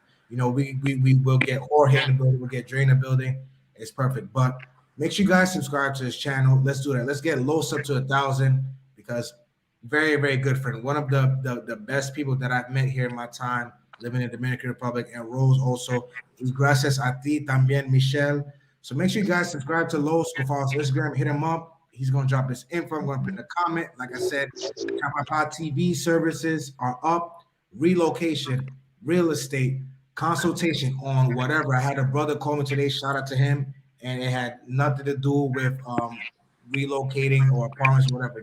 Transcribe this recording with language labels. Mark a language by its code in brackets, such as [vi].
[en] You know, we will get Jorge in the building, we'll get Dre in the building. It's perfect. But make sure you guys subscribe to his channel. Let's do that. Let's get Los up to 1,000, because very, very good friend. One of the best people that I've met here in my time living in the Dominican Republic, and Rose also. [es] Y gracias a ti también, Michelle. [en] So make sure you guys subscribe to Los. Go follow us on Instagram, hit him up. He's going to drop his info. I'm going to put in a comment. Like I said, Chapapa TV services are up. Relocation, real estate, consultation on whatever. I had a brother call me today. Shout out to him. And it had nothing to do with relocating or apartments, whatever.